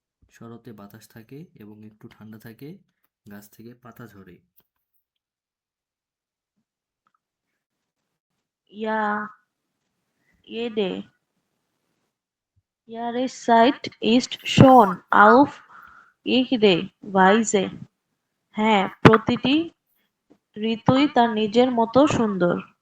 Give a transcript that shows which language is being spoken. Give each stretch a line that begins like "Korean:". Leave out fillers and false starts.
Bangla: শরতে বাতাস থাকে এবং একটু ঠান্ডা থাকে, গাছ থেকে পাতা ঝরে।
German: Ja, jede Jahreszeit ist schon auf ihre Weise.
Bangla: হ্যাঁ, প্রতিটি ঋতুই তার নিজের মতো সুন্দর।